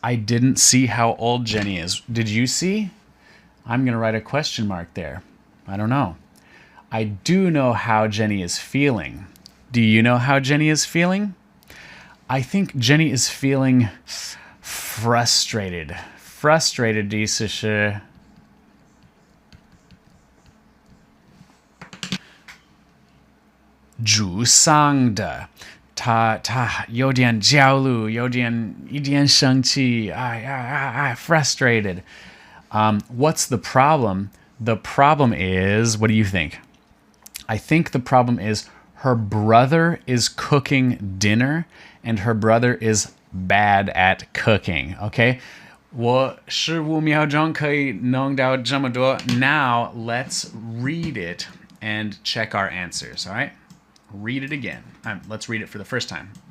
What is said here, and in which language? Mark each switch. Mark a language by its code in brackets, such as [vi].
[en] I didn't see how old Jenny is. Did you see? I'm going to write a question mark there. I don't know. I do know how Jenny is feeling. Do you know how Jenny is feeling? I think Jenny is feeling frustrated. [zh] Frustrated 的意思是沮丧的，他有点焦虑，一点生气，frustrated. [en] What's the problem? The problem is, what do you think? I think the problem is her brother is cooking dinner and her brother is bad at cooking. Okay? [zh] 我15秒钟可以弄到这么多. [en] Now let's read it and check our answers. All right? Read it again. Let's read it for the first time.